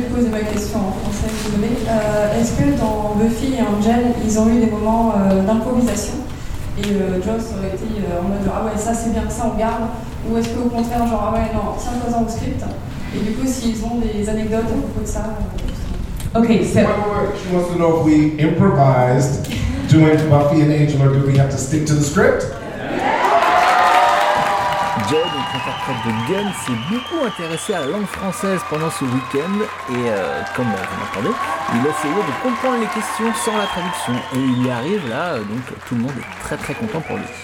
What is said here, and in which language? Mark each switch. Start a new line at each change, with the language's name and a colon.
French: Ma question en français, si vous voulez. Est-ce que dans Buffy et Angel, ils ont eu des moments d'improvisation et Joss aurait été en mode ah ouais, ça c'est bien, ça on garde, ou est-ce qu'au contraire, genre ah ouais, non, tiens, pas en script, et du coup, s'ils ont des anecdotes à propos de ça.
English: Okay, so. She wants to know if we improvised doing Buffy and Angel, or do we have to stick to the script?
French: Joss, donc l'interprète de Gunn, s'est beaucoup intéressé à la langue française pendant ce week-end et, comme vous l'entendez, il a essayé de comprendre les questions sans la traduction et il y arrive là, donc tout le monde est très très content pour lui.